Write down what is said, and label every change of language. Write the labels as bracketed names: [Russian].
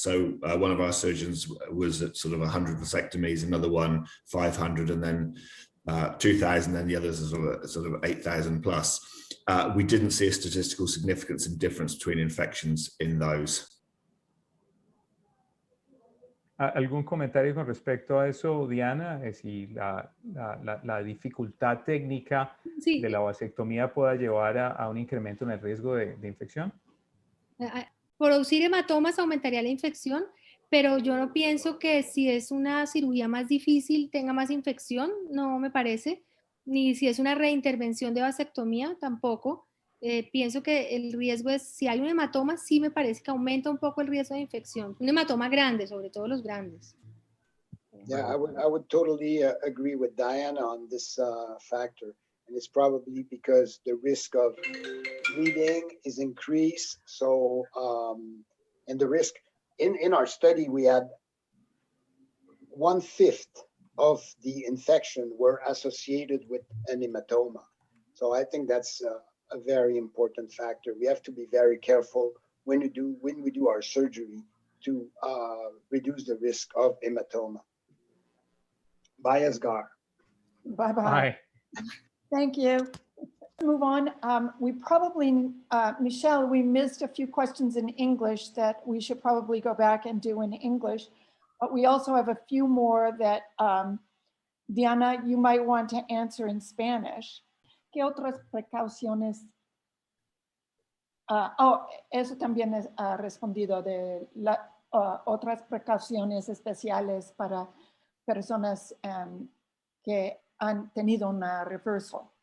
[English] So one of our surgeons was at sort of 100 vasectomies, another one 500, and then 2,000, and the others are sort of 8,000 plus. We didn't see a statistical significance and difference between infections in those. [Spanish] ¿Algún comentario con respecto a eso, Diana? Si la dificultad técnica de la vasectomía pueda llevar a un incremento en el riesgo de infección. Producir hematomas aumentaría la infección, pero yo no pienso que si es una cirugía más difícil tenga más infección, no me parece, ni si es una reintervención de vasectomía tampoco. Pienso que el riesgo es, si hay un hematoma, sí me parece que aumenta un poco el riesgo de infección. Un hematoma grande, sobre todo los grandes. [English] Yeah, I would totally agree with Diana on this factor. And it's probably because the risk of bleeding is increased. So, and the risk, in our study, we had 1/5 of the infection were associated with an hematoma. So I think that's a very important factor. We have to be very careful when we do our surgery to reduce the risk of hematoma. Bye, Asghar. Bye-bye. Bye. Thank you. Let's move on. We probably, Michelle, we missed a few questions in English that we should probably go back and do in English. But we also have a few more that, Diana, you might want to answer in Spanish. [Spanish] ¿Qué otras precauciones? Eso también es respondido de otras precauciones especiales para personas que han tenido una reversal.